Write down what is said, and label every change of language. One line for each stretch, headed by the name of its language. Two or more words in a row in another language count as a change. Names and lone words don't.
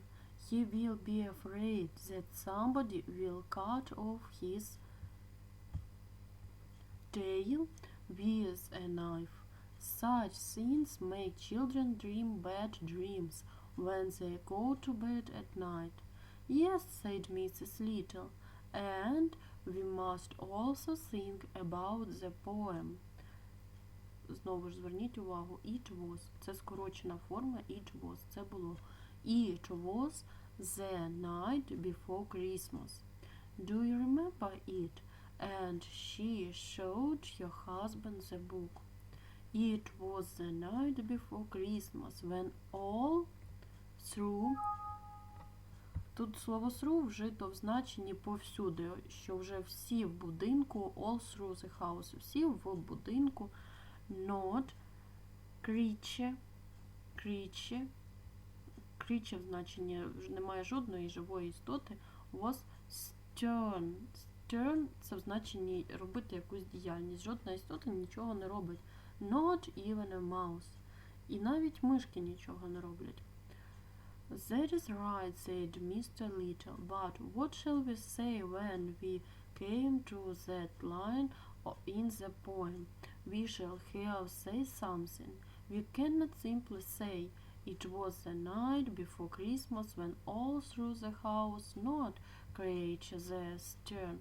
English: He will be afraid that somebody will cut off his tail with a knife. Such things make children dream bad dreams when they go to bed at night. Yes, said Mrs. Little, and we must also think about the poem.
Ukrainian: Знову ж зверніть увагу,
English: it was.
Ukrainian: Це скорочена форма
English: it was.
Ukrainian: Це було.
English: It was the night before Christmas. Do you remember it? And she showed her husband the book. It was the night before Christmas when all through.
Ukrainian: Тут слово through вжито в значенні повсюди, що вже всі в будинку,
English: all through the house,
Ukrainian: всі в будинку,
English: not creature
Ukrainian: в значенні немає жодної живої істоти,
English: was stern. Stern –
Ukrainian: це в значенні робити якусь діяльність. Жодна істота нічого не робить.
English: Not even a mouse.
Ukrainian: І навіть мишки нічого не роблять.
English: That is right, said Mr. Little, but what shall we say when we came to that line in the poem? We shall have say something. We cannot simply say, it was the night before Christmas when all through the house not creature the stern.